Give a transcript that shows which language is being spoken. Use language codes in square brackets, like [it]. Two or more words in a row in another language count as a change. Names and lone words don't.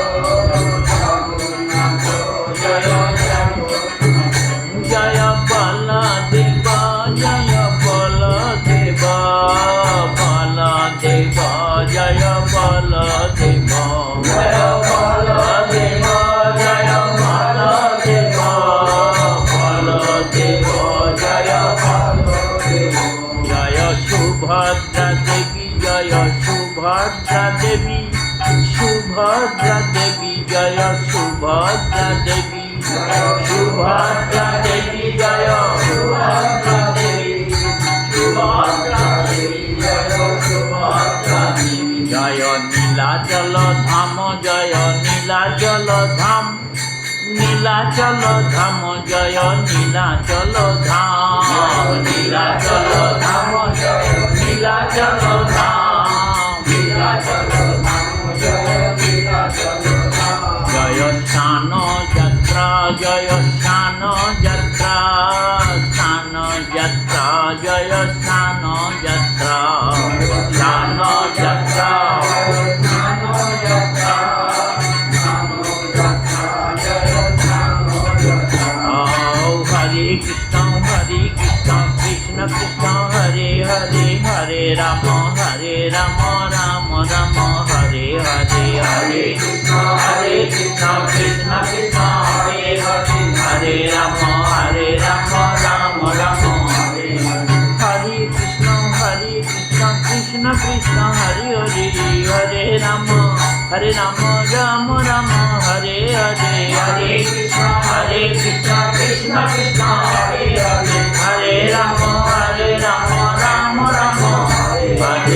[bn] জয় জয় বলদেব জয় বলদেব, বলদেব জয় বলদেব, জয় বলদেব জয় বলদেব, বলদেব জয় বলদেব। জয় সুভদ্রা দেবী জয় সুভদ্রা দেবী, সুভদ্রা দেবী জয় সুভদ্রা দেবী, সুভদ্রা দেবী জয় সুভদ্রা দেবী, সুভদ্রা দেবী জয় সুভদ্রা দেবী। জয় নীলাচল ধাম জয় ধাম জয় নীলাচল ধাম, নীলাচল ধাম জয় নীলাচল ধাম, নীলাচল ধাম জয় নীলাচল ধাম। জয় স্নান যাত্রা, জয় স্নান যাত্রা, স্নান যাত্রা, জয় স্নান যাত্রা, স্নান যাত্রা, স্নান যাত্রা, [sa] হরে কৃষ্ণ কৃষ্ণ কৃষ্ণ হরে হরে, হরে রাম রাম রাম হরে হরে, হরে কৃষ্ণ কৃষ্ণ কৃষ্ণ হরে হরে, হরে রাম রাম রাম হরে হরে। হরে কৃষ্ণ কৃষ্ণ কৃষ্ণ হরে হরে, হরে রাম রাম রাম হরে হরে, হরে কৃষ্ণ কৃষ্ণ কৃষ্ণ হরে হরে, হরে রাম রাম রাম হরে হরে।